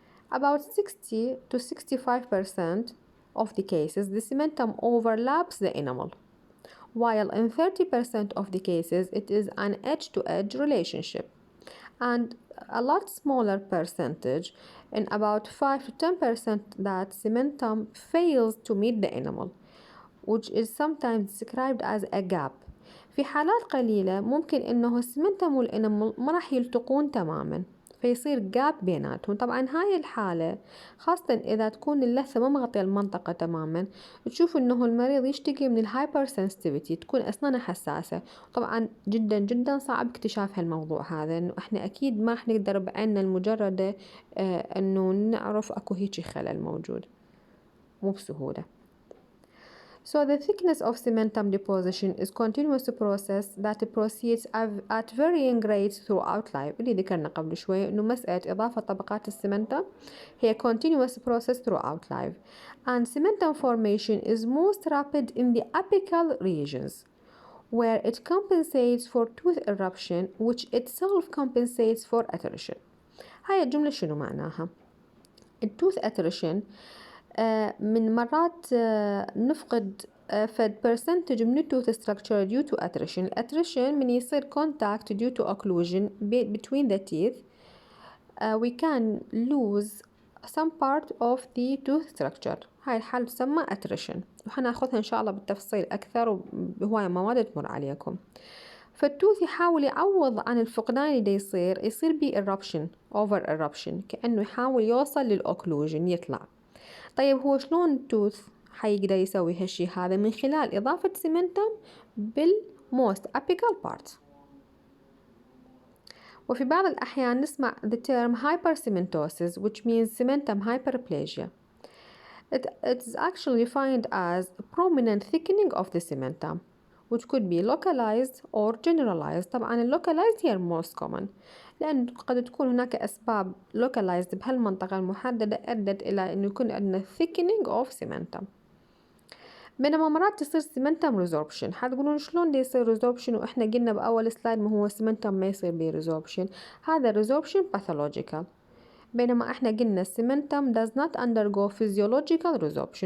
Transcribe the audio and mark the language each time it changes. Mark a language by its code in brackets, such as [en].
[en] About 60 to 65% of the cases, the cementum overlaps the enamel, while in 30% of the cases, it is an edge-to-edge relationship, and a lot smaller percentage, in about 5 to 10%, that cementum fails to meet the enamel, which is sometimes described as a gap. [ar] في حالات قليلة ممكن إنه السمنتم والانامل ما راح يلتقون تماما، فيصير جاب بيناتهم. طبعا هاي الحالة خاصة إذا تكون اللثة ما مغطية المنطقة تماما، تشوف إنه المريض يشتكي من الهايبر سنسيتيفيتي، تكون أسنانه حساسة. طبعا جدا جدا صعب اكتشاف هالموضوع هذا، إنه إحنا أكيد ما رح نقدر بعيننا المجردة إنه نعرف أكو هيجي خلل موجود، مو بسهولة. [en] So the thickness of cementum deposition is continuous process that proceeds at varying rates throughout life. [ar] اللي ذكرنا قبل شوي إنه مسألة إضافة طبقات السمنتم هي [en] continuous process throughout life, and cementum formation is most rapid in the apical regions, where it compensates for tooth eruption, which itself compensates for attrition. [ar] هاي الجملة شنو معناها؟ التوث attrition من مرات نفقد فد percentage من التوث [en] structure due to attrition. attrition [ar] من يصير [en] contact due to occlusion between the teeth, we can lose some part of the tooth structure. [ar] هاي الحالة تسمى attrition، وحناخذها إن شاء الله بالتفصيل أكثر وهواية مواد تمر عليكم. فالتوث يحاول يعوض عن الفقدان اللي يصير بيه [en] eruption over eruption، [ar] كأنه يحاول يوصل للأوكلوجن يطلع. طيب هو شلون التوث حيقدر يسوي هالشي هذا؟ من خلال إضافة سيمنتم بالموست apical part. وفي بعض الأحيان نسمع [en] the term hypercementosis, which means cementum hyperplasia. It is actually defined as a prominent thickening of the cementum, which could be localized or generalized. [ar] طبعا localized هي [en] most common، [ar] لأن قد تكون هناك أسباب localized بهالمنطقة المحددة أدت إلى أنه يكون عندنا [en] thickening of cementum. [ar] بينما مرات تصير cementum resorption. حتقولون شلون دي يصير resorption وإحنا قلنا بأول سلايد ما هو cementum ما يصير بيه resorption؟ هذا resorption pathological، بينما إحنا قلنا [en] cementum does not undergo physiological resorption.